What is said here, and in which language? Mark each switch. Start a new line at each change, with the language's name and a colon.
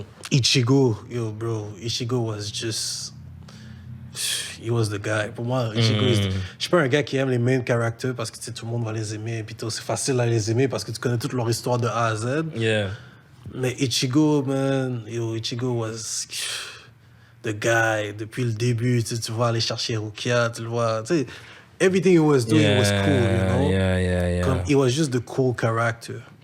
English: Ichigo, yo, bro, Ichigo was just... He was the guy.
French: Pour moi, Ichigo, je suis pas un gars qui aime les
English: main characters
French: parce que tu sais, tout le monde va les aimer. Et puis c'est facile à les aimer parce que tu connais toute leur histoire de A à Z.
English: Yeah. Mais Ichigo, man, yo, Ichigo was the guy
French: depuis le début. Tu vois aller chercher Rukia, tu le vois.
English: Tu sais, everything he was doing was cool, you know? Yeah.
French: Comme,
English: he was just the cool character.